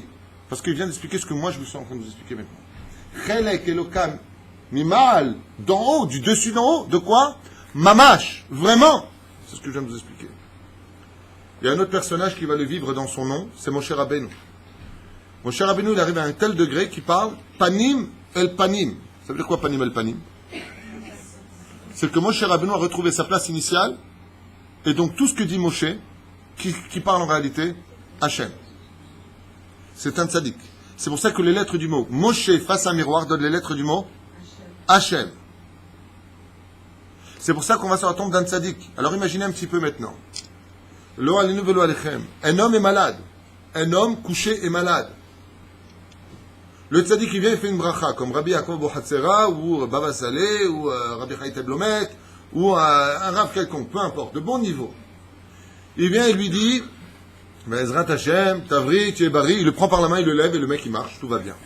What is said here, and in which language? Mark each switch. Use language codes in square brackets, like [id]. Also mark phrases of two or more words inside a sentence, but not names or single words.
[fr] Parce qu'il vient d'expliquer ce que moi je me suis en train de vous expliquer maintenant. [he] חלק אלוקה ממעל, [fr] d'en haut, du dessus d'en haut, de quoi? Mamash, vraiment. C'est ce que je viens de vous expliquer. Il y a un autre personnage qui va le vivre dans son nom, c'est Moshe Rabbeinu. Moshe Rabbeinu, il arrive à un tel degré qu'il parle [he] פנים אל פנים. [fr] Ça veut dire quoi [he] פנים אל פנים? [fr] C'est que Moshe Rabbeinu a retrouvé sa place initiale, et donc tout ce que dit Moshe, qui parle en réalité, Hachem. C'est un tzaddik. C'est pour ça que les lettres du mot Moshe face à un miroir donnent les lettres du mot Hachem. C'est pour ça qu'on va sur la tombe d'un tzaddik. Alors imaginez un petit peu maintenant. [he] לא עלינו ולא עליכם. [fr] Un homme est malade. Un homme couché est malade. Le tzaddik qui vient, il fait une bracha, comme Rabbi Yaakov Bohatzera, ou Baba Saleh, ou Rabbi Chaït Blomet, ou un rave quelconque, peu importe, de bon niveau. Il vient et lui dit, [he] עזרת השם, תבריא, [fr] tu es bari, il le prend par la main, il le lève, et le mec il marche, tout va bien.